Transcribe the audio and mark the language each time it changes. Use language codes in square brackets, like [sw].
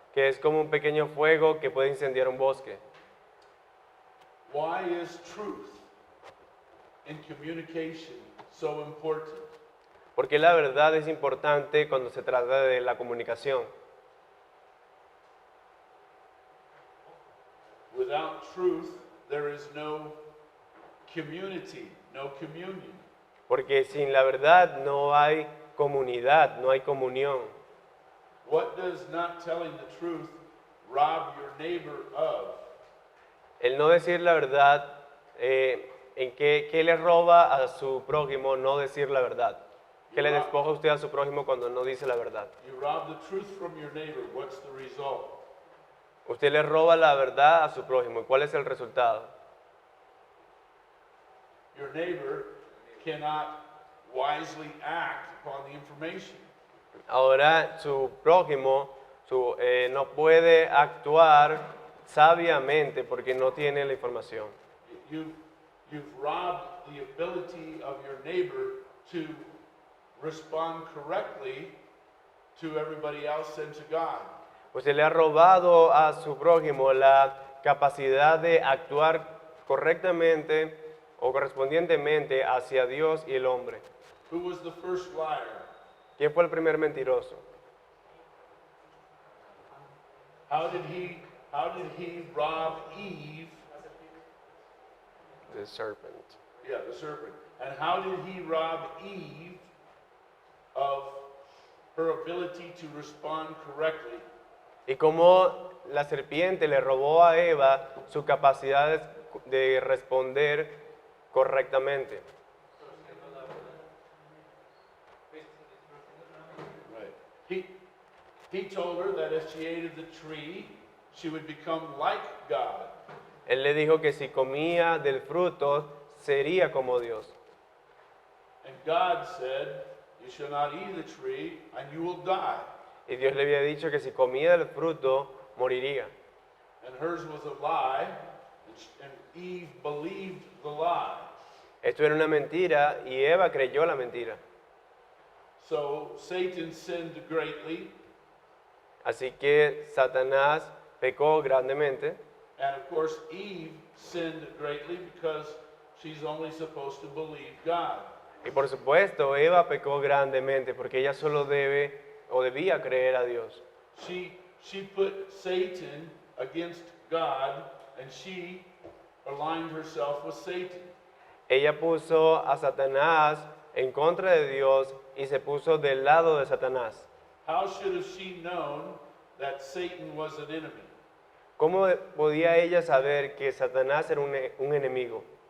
[es] Que es como un pequeño fuego que puede incendiar un bosque. [en] Why is truth in communication so important? [es] Porque la verdad es importante cuando se trata de la comunicación. [en] Without truth, there is no community, no communion. [es] Porque sin la verdad no hay comunidad, no hay comunión. [en] What does not telling the truth rob your neighbor of? [es] El no decir la verdad, ¿en qué le roba a su prójimo no decir la verdad? ¿Qué le despoja usted a su prójimo cuando no dice la verdad? [en] You rob the truth from your neighbor. What's the result? [es] Usted le roba la verdad a su prójimo. ¿Y cuál es el resultado? [en] Your neighbor cannot wisely act upon the information. [es] Ahora su prójimo no puede actuar sabiamente porque no tiene la información. [en] You've robbed the ability of your neighbor to respond correctly to everybody else and to God. [es] Usted le ha robado a su prójimo la capacidad de actuar correctamente o correspondientemente hacia Dios y el hombre. [en] Who was the first liar? [es] ¿Quién fue el primer mentiroso? [en] How did he rob Eve? The serpent. Yeah, the serpent. And how did he rob Eve of her ability to respond correctly? [es] Y cómo la serpiente le robó a Eva su capacidad de responder correctamente. [en] Right. He told her that if she ate of the tree, she would become like God. [es] Él le dijo que si comía del fruto sería como Dios. [en] And God said, you shall not eat of the tree and you will die. [es] Y Dios le había dicho que si comía del fruto moriría. [en] And hers was a lie, and Eve believed the lie. [es] Esto era una mentira y Eva creyó la mentira. [en] So Satan sinned greatly, [es] Así que Satanás pecó grandemente [en] and of course Eve sinned greatly because she's only supposed to believe God. [es] y por supuesto Eva pecó grandemente porque ella solo debe o debía creer a Dios. [en] She put Satan against God, and she aligned herself with Satan. [es] Ella puso a Satanás en contra de Dios y se puso del lado de Satanás. [en] How should have she known that Satan was an enemy? [es] ¿Cómo podía ella saber que Satanás era un enemigo?